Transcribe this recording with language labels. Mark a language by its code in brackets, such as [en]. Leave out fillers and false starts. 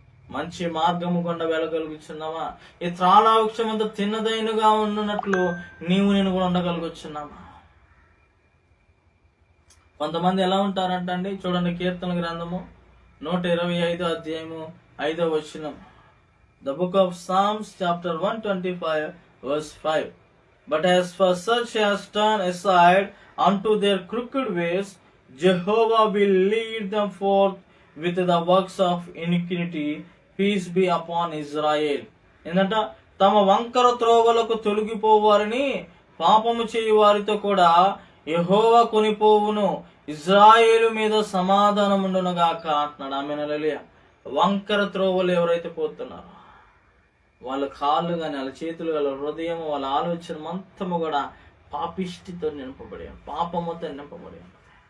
[te] మంచి మార్గము గుండా వెళ్ళగలుగుతున్నావా? ఈ త్రాళ వృక్షం అంతా తిన్నదైనగా ఉన్నట్లు నేను కూడా ఉండగలుగుతున్నావా? కొంతమంది ఎలా ఉంటారంటండి, చూడండి, కీర్తన గ్రంథము 125వ అధ్యాయము 5వ వచనం. [en] The book of Psalms chapter 125 verse 5. But as for such as turn aside unto their crooked ways, Jehovah will lead them forth with the works of iniquity. Peace be upon Israel. [te] ఏంటంట? తమ వంకర త్రోవలకు తొలగిపోవారని పాపము చేయు వారితో కూడా యెహోవా కొనిపోవును, ఇజ్రాయేలు మీద సమాధానముండునుగాక అంటున్నాడు. ఆమేన్, హల్లెలూయా. వంకర త్రోవలు ఎవరైతే పోతున్నారో వాళ్ళ కాళ్ళు కానీ, వాళ్ళ చేతులు, వాళ్ళ హృదయం, వాళ్ళ ఆలోచన మొత్తము కూడా పాపిష్టితో నింపబడి, పాపముతో నింపబడి ఉన్నది.